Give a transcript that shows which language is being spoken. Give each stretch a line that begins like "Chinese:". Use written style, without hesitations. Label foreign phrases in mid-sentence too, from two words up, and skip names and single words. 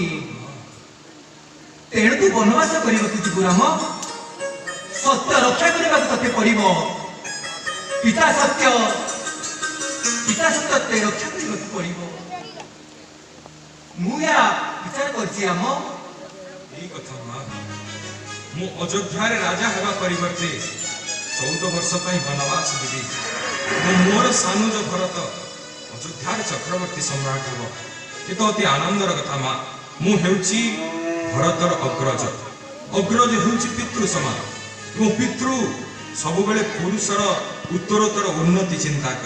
Odia: ତେଣୁ ତୁ ବନବାସ କରିବାକୁ ଯିବୁ ରାମ। ସତ୍ୟ ରକ୍ଷା କରିବାକୁ ତତେ ପଡିବ। ପିତା ସତ୍ୟ ତତେ ରକ୍ଷା କରିବାକୁ ପଡିବ। ମୁଁ ଏହା ବିଚାର କରିଛି ରାମ। ଏଇ କଥା ମା, ମୁଁ ଅଯୋଧ୍ୟାରେ ରାଜା ହେବା ପରିବର୍ତ୍ତେ 14 ବର୍ଷ ପାଇଁ ବନବାସ ଯିବି। ମୋର ସାନୁଜ ଭରତ ଅଯୋଧ୍ୟାରେ ଚକ୍ରବର୍ତ୍ତୀ ସମ୍ରାଟ ହେବ। ଏ ତ ଅତି ଆନନ୍ଦର କଥା ମା। ମୁଁ ହେଉଛି ଭରତର ଅଗ୍ରଜ। ଅଗ୍ରଜ ହେଉଛି ପିତୃ ସମାନ ଏବଂ ପିତୃ ସବୁବେଳେ ପୁରୁଷର ଉତ୍ତରୋତ୍ତର ଉନ୍ନତି ଚିନ୍ତା କରେ।